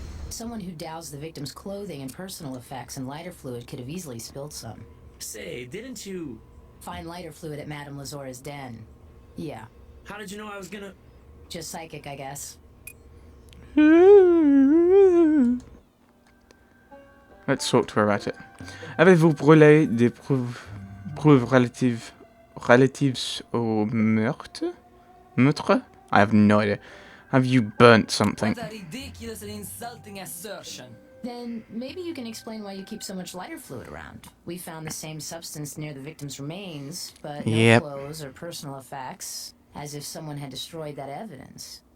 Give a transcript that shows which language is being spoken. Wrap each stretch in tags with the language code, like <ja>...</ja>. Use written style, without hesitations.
<en>Someone who doused the victim's clothing and personal effects in lighter fluid could have easily spilled some. Say, didn't you... Find lighter fluid at Madame Lazora's den. Yeah, How did you know I was gonna... just psychic, I guess. Let's talk to her about it.</en> <fr>Avez-vous brûlé des preuves relatives au meurtre?</fr> <en>Meurtre? I have no idea. Have you burnt something? What a ridiculous and insulting assertion. Then maybe you can explain why you keep so much lighter fluid around. We found the same substance near the victim's remains, but no Yep. clothes or personal effects, as if someone had destroyed that evidence.</en>